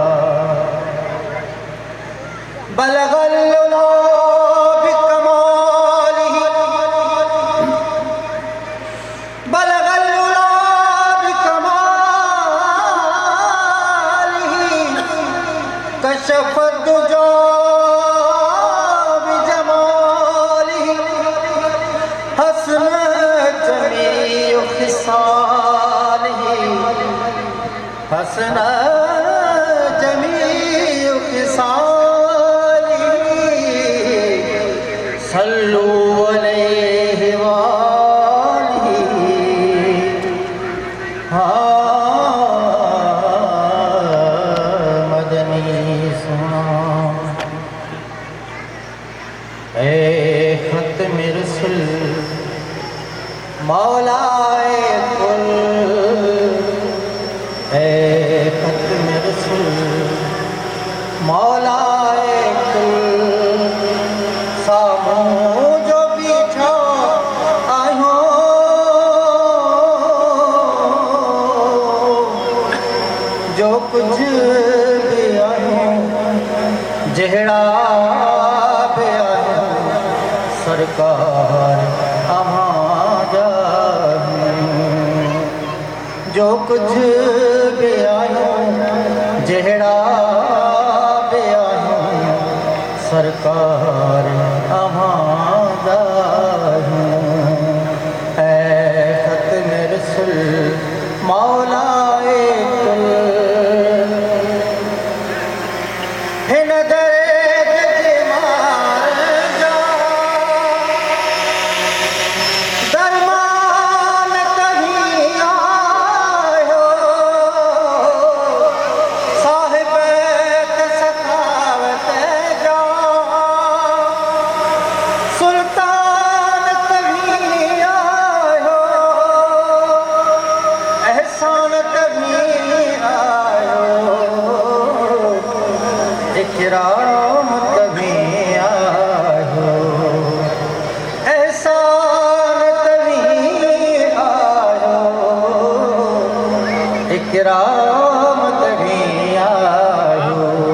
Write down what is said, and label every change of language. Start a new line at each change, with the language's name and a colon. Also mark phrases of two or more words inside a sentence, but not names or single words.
Arabic: بلغ العلى بكماله، بلغ العلى بكماله، كشف الدجى بجماله، حسنت جميع خصاله, حسنت جميع خصاله، صلوا عليه وآله.
Sindhi: मदनी सुना ए खत्म रसूल मौलाए कुल, ए खत्म रसूल मौलाए कुल, सामूं जो बीठा आयो जो कुछ भी आयो जहिड़ा भी आयो सरकार अमाजा, जो कुछ भी आयो जहिड़ा भी आयो सरकार अमाजा। ऐ खत्म रसूल मौलाए कुल, हिन दर्द जे मार जा दरमान कहीं आयो, साहिब सखावत जा सुल्तान कहीं आयो, एहसान कहीं आयो, इकराम कहीं आयो, एहसान कहीं आयो, इकराम कहीं आयो।